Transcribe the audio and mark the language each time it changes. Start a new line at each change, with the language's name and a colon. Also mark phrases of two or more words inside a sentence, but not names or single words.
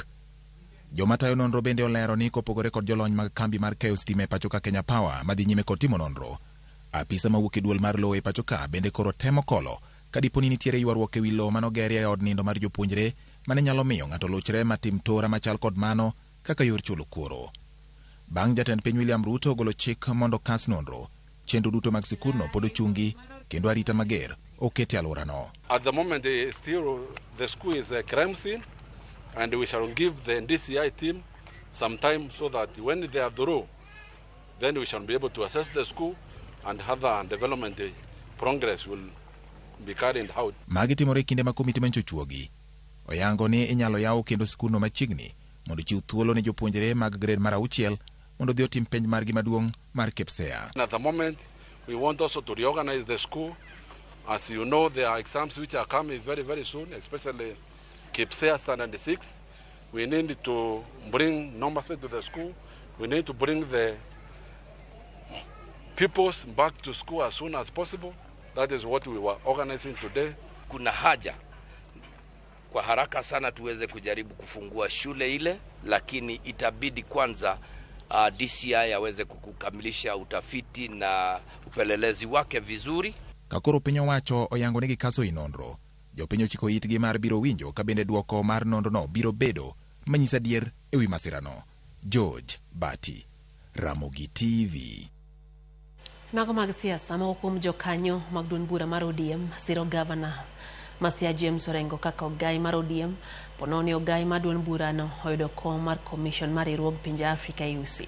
Luo (Kenya and Tanzania): Joma tayo nonro bende olero ni kopogore kod jolony mag kambi mar keyo sitima e pacho ka Kenya Power madhi nyime kod timo nonro, apisa mawuok e duol mar lowo e pacho ka bende koro temo kolo ka dipo ni nitiere ywaruok e wi lowo manogerie e od nindo mar jopuonjre mane nyalo miyo ng'ato luchre matim tora machal kod mano kaka yor chulo kuoro. Bang' jatend piny William Ruto golo chik mondo kas nonro, chenro duto mag sikundno pod ochungi kendo arita mager oketi e alworano.
English: At the moment, still the school is a crime scene, and we shall give the DCI team some time so that when they are through, then we shall be able to assess the school and other development progress will be carried out.
Luo (Kenya and Tanzania): Magi timore kinde ma komiti manchochuogi oyango ni inyalo yaw kendo sikundno machiegni mondo chiw thuolo ne jopuonjre mag grade mar 6 mondo dhi otim penj margi maduong' mar KPSEA.
English: At the moment, we want also to reorganize the school. As you know, there are exams which are coming very, very soon, especially KPSEA Standard 6. We need to bring normalcy to the school. We need to bring the pupils back to school as soon as possible. That is what we were organizing today.
Swahili: Kuna haja kwa haraka sana tuweze kujaribu kufungua shule ile, lakini itabidi kwanza DCI aweze kukamilisha utafiti na upelelezi wake vizuri.
Luo (Kenya and Tanzania): Kakoro piny owacho oyango ni gikaso i nonro, jopiny ochiko itgi mar biro winjo ka bende duoko mar nonrono biro bedo manyisa dier ewi masirano. George Bati, Ramogi TV. Mago mag siasa ma kuom jokanyo mag duond bura mar ODM siro gavana Masia James Orengo kaka ogai mar ODM pononi ogai mar duond burano oyudo kom mar commission mar riwruog pinje Afrika UC.